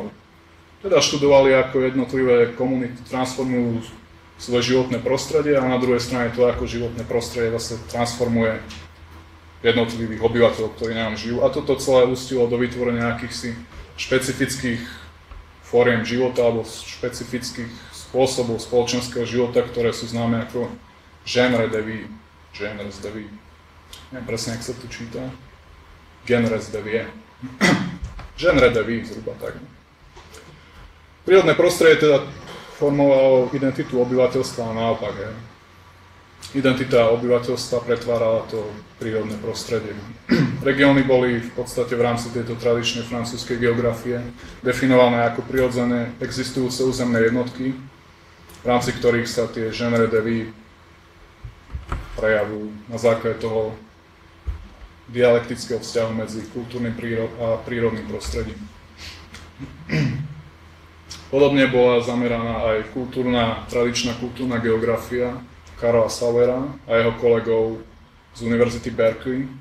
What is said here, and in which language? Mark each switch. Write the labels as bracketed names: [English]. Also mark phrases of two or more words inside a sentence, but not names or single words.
[Slovak] Teda študovali, ako jednotlivé komunity transformujú svoje životné prostredie a na druhej strane to, ako životné prostredie zase transformuje jednotlivých obyvateľov, ktorí na ňom žijú. A toto celé ústilo do vytvorenia akýchsi špecifických fóriem života alebo špecifických spôsobov spoločenského života, ktoré sú známe ako [French] genre de vie. Genres de vie. [Slovak] Neviem presne, jak sa to číta. [French] Genres de vie. Genre de vie, [Slovak] zhruba tak. Prírodné prostredie teda formovalo identitu obyvateľstva a naopak. Identita obyvateľstva pretvárala to prírodné prostredie. Regióny boli v podstate v rámci tejto tradičnej francúzskej geografie definované ako prirodzené existujúce územné jednotky, v rámci ktorých sa tie [French] genre de vie [Slovak] prejavujú na základe toho dialektického vzťahu medzi kultúrnym a prírodným prostredím. Podobne bola zameraná aj tradičná kultúrna geografia Karla Sauera a jeho kolegov z Univerzity Berkeley.